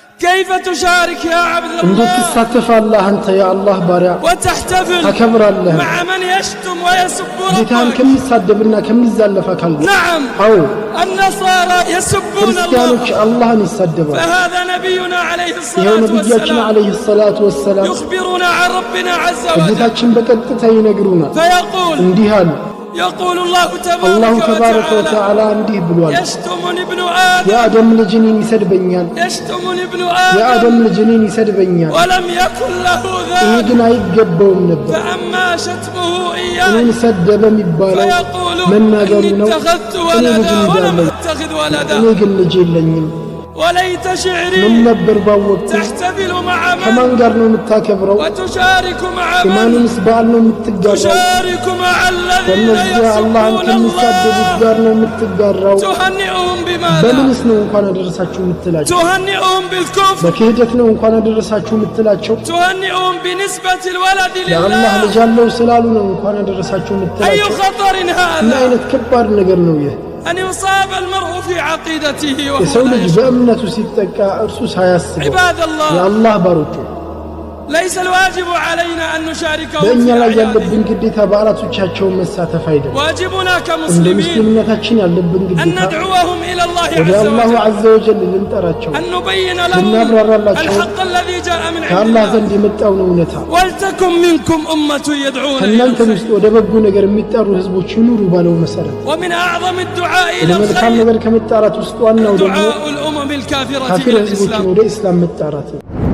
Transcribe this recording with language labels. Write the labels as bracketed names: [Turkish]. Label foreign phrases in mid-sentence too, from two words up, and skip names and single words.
[Arabic] كيف تشارك يا عبد الله [Amharic] እንዴት ትሳተፋለህ አንተ የአላህ ባሪያ [Arabic] وتحتفل [Amharic] ታከብራለህ [Arabic] مع من يشتم ويسب [Amharic] ጌታን [Arabic] ربك [Amharic] ከሚሳደብና ከሚዛለፍ አካል [Arabic] نعم [Amharic] አው [Arabic] النصارى يسبون [Amharic] ክርስቲያኖች [Arabic] الله [Amharic] አላህን ይሳደባሉ [Arabic] فهذا نبينا عليه [Amharic] ይሄው [Arabic] الصلاة [Amharic] ነብያችን [Arabic] والسلام عليه الصلاة والسلام يخبرنا عن ربنا عز وجل [Amharic] ጌታችን በቀጥታ ይነግሩናል [Arabic] فيقول [Amharic] እንዲህ አሉ [Arabic] يقول الله الله تبارك وتعالى [Amharic] وتعالى እንዲህ ብሏል [Arabic] يشتمني ابن آدم [Amharic] የአደም ልጅ እኔን ይሰድበኛል [Arabic] يشتمني ابن [Amharic] የአደም [Arabic] آدم [Amharic] ልጅ እኔን ይሰድበኛል [Arabic] ولم يكن له [Amharic] ይሄ [Arabic] ذلك [Amharic] ግን አይገባውም ነበር [Arabic] فأما شتمه [Amharic] እኔን [Arabic] إياه [Amharic] ሰደበ የሚባለው [Arabic] فيقول [Amharic] መናገሩ [Arabic] إني [Amharic] ነው [Arabic] اتخذت [Amharic] እኔ ልጅ [Arabic] ولدا ولم [Amharic] እንዳለኝ [Arabic] أتخذ [Amharic] እኔ [Arabic] ولدا [Amharic] ግን ልጅ የለኝም [Arabic] وليت [Amharic] ምን [Arabic] شعري [Amharic] ነበር ባወቅኩ [Arabic] تحتفل مع [Amharic] ከማን [Arabic] من [Amharic] ጋር ነው የምታከብረው [Arabic] وتشارك مع من [Amharic] የማንንስ በዓል ነው የምትጋራው [Arabic] تشارك مع الذين [Amharic] ከነዚያ አላህን [Arabic] يسبون [Amharic] ከሚሳደቡት [Arabic] الله [Amharic] ጋር ነው የምትጋራው [Arabic] تهنئهم بماذا [Amharic] በምንስ ነው እንኳን አደረሳችሁ የምትላቸው [Arabic] تهنئهم بالكفر [Amharic] በክህደት ነው እንኳን አደረሳችሁ የምትላቸው [Arabic] تهنئهم بنسبة الولد [Amharic] የአላህ [Arabic] لله [Amharic] ልጅ አለው ስላሉ ነው እንኳን አደረሳችሁ [Arabic] أي [Amharic] የምትላቸው [Arabic] خطر [Amharic] ምን [Arabic] هذا [Amharic] አይነት ከባድ ነገር ነው ይህ [Arabic] أن يصاب المرء في عقيدته [Amharic] የሰው [Arabic] وهو لا [Amharic] ልጅ [Arabic] يشعر [Amharic] በእምነቱ ሲጠቃ እርሱ ሳያስበው [Arabic] عباد الله [Amharic] የአላህ ባሮች [Arabic] ليس الواجب علينا أن نشاركهم [Amharic] በእኛ [Arabic] في [Amharic] ላይ [Arabic] أعيادهم [Amharic] ያለብን ግዴታ በዓላቶቻቸውን መሳተፍ አይደለም [Arabic] واجبنا [Amharic] እንደ [Arabic] كمسلمين [Amharic] ሙስሊምነታችን ያለብን [Arabic] أن [Amharic] ግዴታ [Arabic] ندعوهم إلى الله [Amharic] ወደ [Arabic] عز [Amharic] አላሁ [Arabic] وجل عز وجل [Amharic] ልንጠራቸው [Arabic] أن نبين لهم [Amharic] ልናብራራላቸው [Arabic] الحق الذي جاء من عند [Amharic] ከአላህ [Arabic] الله [Amharic] ዘንድ የመጣውን እውነታ [Arabic] ولتكن منكم أمة يدعون إلى [Amharic] ከእናንተም [Arabic] الخير [Amharic] ውስጥ ወደ በጎ ነገር የሚጠሩ ህዝቦች ይኑሩ ባለው መሰረት [Arabic] ومن أعظم الدعاء [Amharic] ወደ [Arabic] إلى [Amharic] መልካም [Arabic] الخير [Amharic] ነገር ከመጣራት ውስጥ ዋናው ደግሞ [Arabic] دعاء الأمم الكافرة [Amharic] ካፊር [Arabic] إلى [Amharic] ህዝቦችን [Arabic] الإسلام [Amharic] ወደ እስላም መጣራት